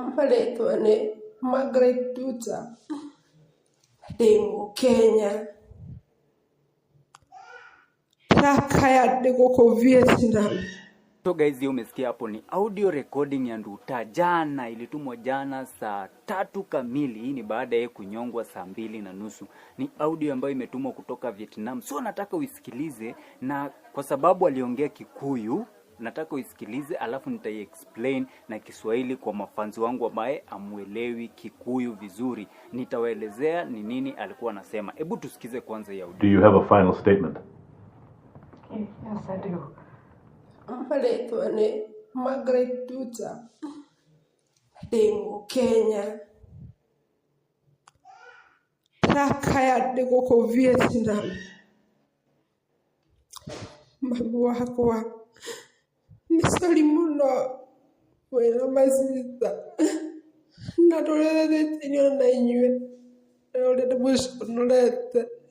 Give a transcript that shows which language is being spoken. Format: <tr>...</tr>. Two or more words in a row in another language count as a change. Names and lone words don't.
<ki>Marĩtwa nĩ Margaret Tuta, ndĩ Mũkenya, ndakaya ndĩ gũkũ Vietnam.</ki> <en>So guys,</en> <sw>hiyo umesikia hapo ni audio recording ya Nduta. Jana ilitumwa jana saa 3 kamili. Hii ni baada ya kunyongwa saa 2:30. Ni audio ambayo imetumwa kutoka Vietnam. So nataka uisikilize, na kwa sababu aliongea Kikuyu, nataka uisikilize alafu nitai-explain na Kiswahili kwa mafanzi wangu ambaye amuelewi Kikuyu vizuri. Nitawaelezea ni nini alikuwa anasema. Hebu tusikize kwanza ya audio.</sw> <en>Do you have a final statement? Yes, I do.</en> <ki>Marĩtwa nĩ Margaret Tuta, ndĩ Mũkenya, ndakaya ndĩ gũkũ Vietnam. Mami wakwa nĩ sorry mũno wĩna masista, na ndũreretio na inyuĩ na ũrĩa ndĩmũconorete.</ki>